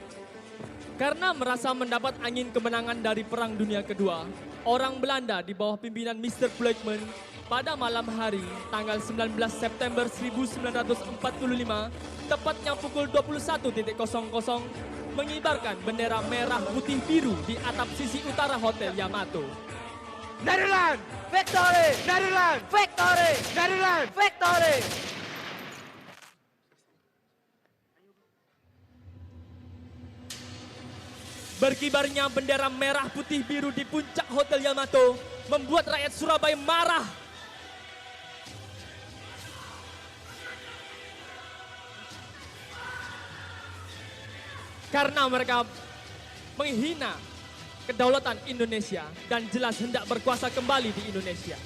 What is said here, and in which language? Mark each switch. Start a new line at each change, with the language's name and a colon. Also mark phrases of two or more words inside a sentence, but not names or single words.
Indonesian: Karena merasa mendapat angin kemenangan dari Perang Dunia Kedua, orang Belanda di bawah pimpinan Mr. Blackman pada malam hari tanggal 19 September 1945, tepatnya pukul 21.00, mengibarkan bendera merah putih biru di atap sisi utara Hotel Yamato.
English: Nederland, victory! Nederland, victory! Nederland, victory!
Indonesian: Berkibarnya bendera merah putih biru di puncak Hotel Yamato membuat rakyat Surabaya marah. Karena mereka menghina kedaulatan Indonesia dan jelas hendak berkuasa kembali di Indonesia.